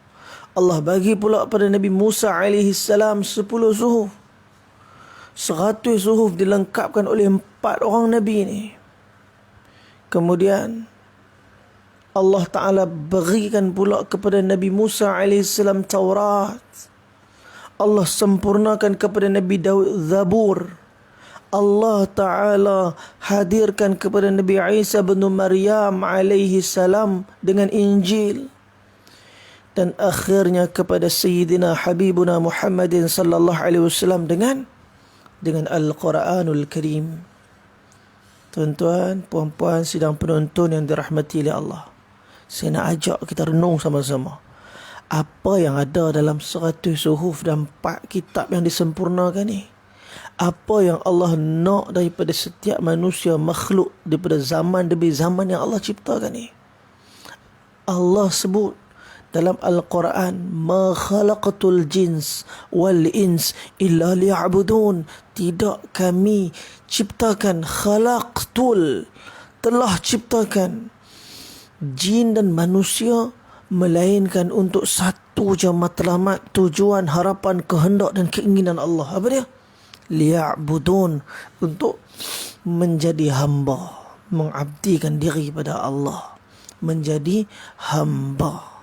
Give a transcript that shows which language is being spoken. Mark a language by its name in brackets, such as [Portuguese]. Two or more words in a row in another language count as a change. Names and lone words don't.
[Malay] Allah bagi pula pada Nabi Musa alaihissalam 10 suhuf. 100 suhuf dilengkapkan oleh 4 orang Nabi ni. Kemudian Allah Ta'ala berikan pula kepada Nabi Musa AS Taurat. Allah sempurnakan kepada Nabi Daud Zabur. Allah Ta'ala hadirkan kepada Nabi Isa bin Maryam AS dengan Injil. Dan akhirnya kepada Sayyidina Habibuna Muhammadin [Arabic] صلى الله عليه وسلم [Malay] dengan Al-Quranul Karim. Tuan-tuan, puan-puan, sidang penonton yang dirahmati oleh Allah, saya nak ajak kita renung sama-sama. Apa yang ada dalam 100 suhuf dan 4 kitab yang disempurnakan ni? Apa yang Allah nak daripada setiap manusia, makhluk daripada zaman demi zaman yang Allah ciptakan ni? Allah sebut dalam Al-Quran, [Arabic] ما خلقت الجن والإنس إلا ليعبدون. [Malay] Tidak kami ciptakan, khalaqtul, telah ciptakan jin dan manusia melainkan untuk satu je matlamat, tujuan, harapan, kehendak dan keinginan Allah. Apa dia? Liya'budun, untuk menjadi hamba, mengabdikan diri pada Allah, menjadi hamba.